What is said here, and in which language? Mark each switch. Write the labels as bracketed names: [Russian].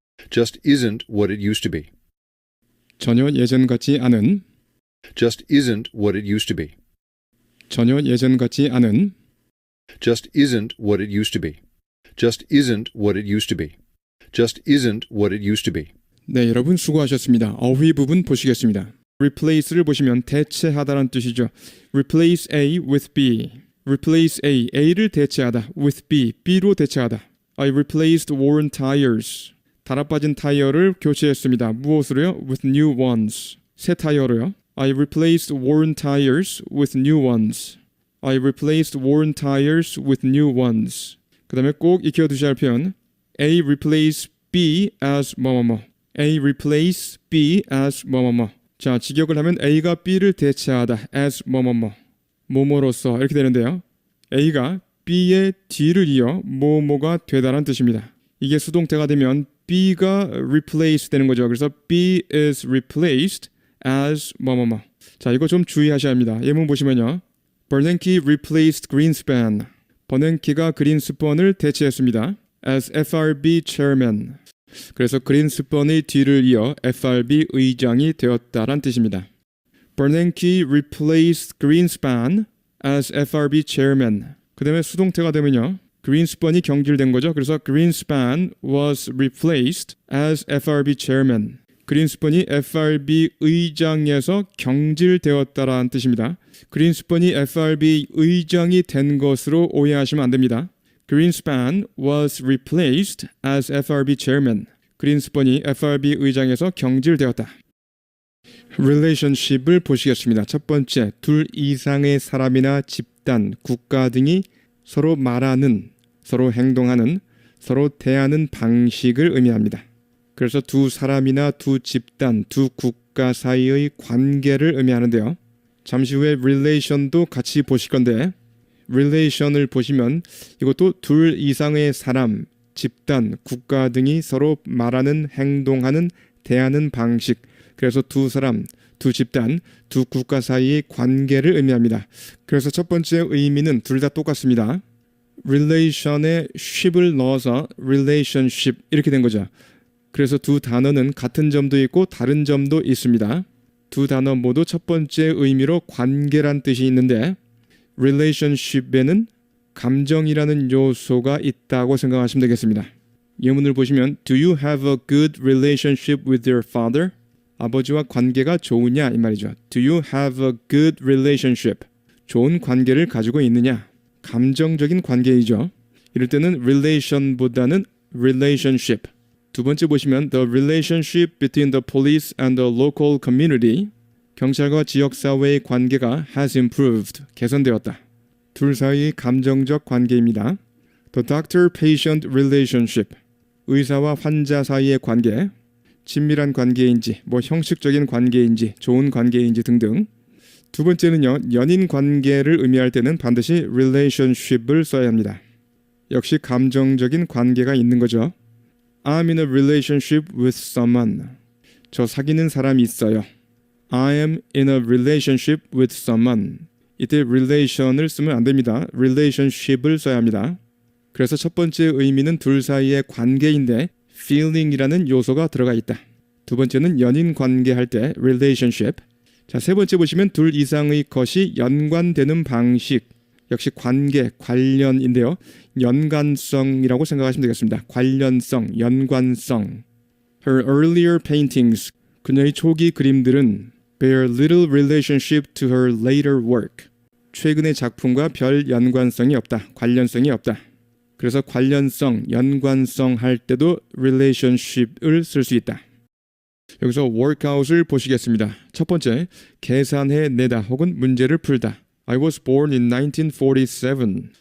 [English] just isn't what it used to be. [Korean] 전혀 예전 같지 않은 [English] Just isn't what it used to be. [Korean] 전혀 예전 같지 않은 [English] Just isn't what it used to be. Just isn't what it used to be. Just isn't what it used to be. [Korean] 네, 여러분 수고하셨습니다. 어휘 부분 보시겠습니다. replace를 보시면 대체하다라는 뜻이죠. [English] replace A with B. [Korean] replace A, A를 대체하다 with B, B로 대체하다. [English] I replaced worn tires. [Korean] 달아빠진 타이어를 교체했습니다. 무엇으로요? [English] with new ones. [Korean] 새 타이어로요. [English] I replaced worn tires with new ones. I replaced worn tires with new ones. [Korean] 그 다음에 꼭 익혀두셔야 할 표현 A replace B as 뭐뭐뭐 A replace B as 뭐뭐뭐 자, 직역을 하면 A가 B를 대체하다 as 뭐뭐뭐 뭐뭐로서 이렇게 되는데요. A가 B의 뒤를 이어 뭐뭐가 되다라는 뜻입니다. 이게 수동태가 되면 B가 replace 되는 거죠. [English] 그래서 B is replaced as 뭐뭐뭐. [Korean] 자, 이거 좀 주의하셔야 합니다. 예문 보시면요. [English] Bernanke replaced Greenspan. [Korean] 버냉키가 그린스펀을 대체했습니다. [English] as FRB chairman. [Korean] 그래서 그린스펀의 뒤를 이어 FRB 의장이 되었다란 뜻입니다. [English] Bernanke replaced Greenspan as FRB chairman. [Korean] 그 다음에 수동태가 되면요. 그린스펀이 경질된 거죠. 그래서 [English] Greenspan was replaced as FRB chairman. [Korean] 그린스펀이 FRB 의장에서 경질되었다라는 뜻입니다. 그린스펀이 FRB 의장이 된 것으로 오해하시면 안 됩니다. [English] Greenspan was replaced as FRB chairman. [Korean] 그린스펀이 FRB 의장에서 경질되었다. relationship을 보시겠습니다. 첫 번째, 둘 이상의 사람이나 집단, 국가 등이 서로 말하는, 서로 행동하는, 서로 대하는 방식을 의미합니다. 그래서 두 사람이나 두 집단, 두 국가 사이의 관계를 의미하는데요. 잠시 후에 relation도 같이 보실 건데 relation을 보시면 이것도 둘 이상의 사람, 집단, 국가 등이 서로 말하는, 행동하는, 대하는 방식, 그래서 두 사람, 두 집단, 두 국가 사이의 관계를 의미합니다. 그래서 첫 번째 의미는 둘 다 똑같습니다. relation에 ship을 넣어서 relationship 이렇게 된 거죠. 그래서 두 단어는 같은 점도 있고 다른 점도 있습니다. 두 단어 모두 첫 번째 의미로 관계란 뜻이 있는데 relationship에는 감정이라는 요소가 있다고 생각하시면 되겠습니다. 예문을 보시면 [English] Do you have a good relationship with your father? [Korean] 아버지와 관계가 좋으냐 이 말이죠. [English] Do you have a good relationship? [Korean] 좋은 관계를 가지고 있느냐? 감정적인 관계이죠. 이럴 때는 relation보다는 relationship. 두 번째 보시면 [English] The relationship between the police and the local community. [Korean] 경찰과 지역사회의 관계가 [English] has improved. [Korean] 개선되었다. 둘 사이의 감정적 관계입니다. [English] The doctor-patient relationship. [Korean] 의사와 환자 사이의 관계. 친밀한 관계인지, 형식적인 관계인지, 좋은 관계인지 등등. 두 번째는요, 연인 관계를 의미할 때는 반드시 relationship을 써야 합니다. 역시 감정적인 관계가 있는 거죠. [English] I'm in a relationship with someone. [Korean] 저 사귀는 사람이 있어요. [English] I am in a relationship with someone. [Korean] 이때 relation을 쓰면 안 됩니다. relationship을 써야 합니다. 그래서 첫 번째 의미는 둘 사이의 관계인데 feeling이라는 요소가 들어가 있다. 두 번째는 연인 관계할 때 relationship. 자, 세 번째 보시면 둘 이상의 것이 연관되는 방식. 역시 관계, 관련인데요. 연관성이라고 생각하시면 되겠습니다. 관련성, 연관성. [English] Her earlier paintings, [Korean] 그녀의 초기 그림들은 [English] bear little relationship to her later work. [Korean] 최근의 작품과 별 연관성이 없다. 관련성이 없다. 그래서 관련성, 연관성 할 때도 relationship을 쓸 수 있다. 여기서 workout을 보시겠습니다. 첫 번째, 계산해내다 혹은 문제를 풀다. [English] I was born in 1947.